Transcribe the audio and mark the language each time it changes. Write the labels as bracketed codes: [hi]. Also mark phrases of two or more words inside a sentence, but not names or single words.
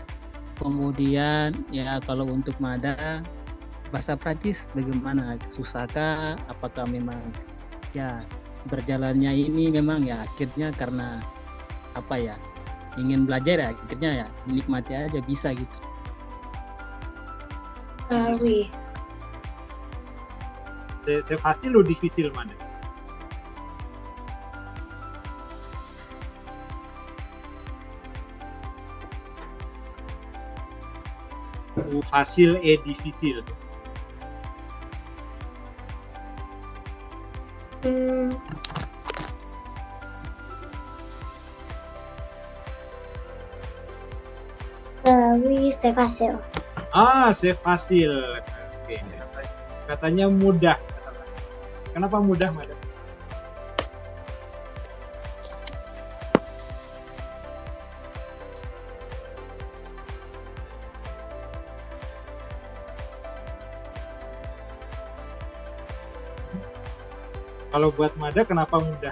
[id] Kemudian ya kalau untuk Mada bahasa Prancis bagaimana? Susahkah? Apakah memang ya berjalannya ini memang ya akhirnya karena apa ya ingin belajar ya akhirnya ya dinikmati aja bisa gitu. [fr] Oui. C'est facile ou difficile, Mada? Ou facile et difficile? Oui, c'est facile. C'est facile. [id] Oke. Katanya mudah. Kenapa mudah, Mada? Kalau buat Mada kenapa mudah?